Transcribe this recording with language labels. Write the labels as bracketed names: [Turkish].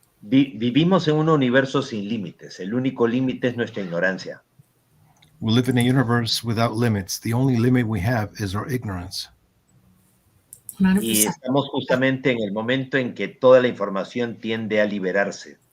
[Spanish] Vivimos en un universo sin límites. El único límite es nuestra ignorancia. [English] We live in a universe without limits. The only limit we have is our ignorance. 100%. [Spanish] Y estamos justamente en el momento en que toda la información tiende a liberarse.